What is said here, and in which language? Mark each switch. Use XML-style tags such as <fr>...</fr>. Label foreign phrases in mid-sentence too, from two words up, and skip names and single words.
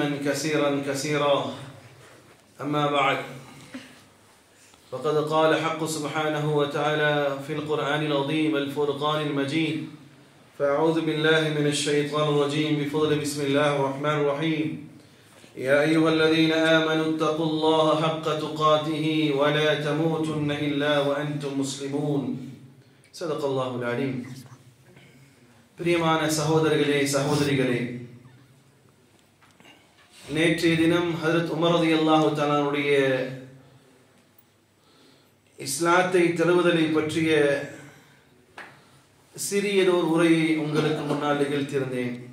<ar>كثيرا أما بعد فقد قال حق سبحانه وتعالى في القرآن العظيم الفرقان المجيد فأعوذ بالله من الشيطان الرجيم بفضل بسم الله الرحمن الرحيم يا أيها الذين آمنوا اتقوا الله حق تقاته ولا تموتن إلا وأنتم مسلمون صدق الله العليم.</ar> <ta>பிரியமான சகோதரர்களே சகோதரிகளே, நேற்றைய தினம் ஹஜ்ரத் உமர்</ta> <ar>رضي الله تعالى</ar> <ta>அவருடைய இஸ்லாத்தை தழுவுதலை பற்றிய சிறியதோர் உரையை உங்களுக்கு முன்னால் நிகழ்த்தியிருந்தேன்.</ta>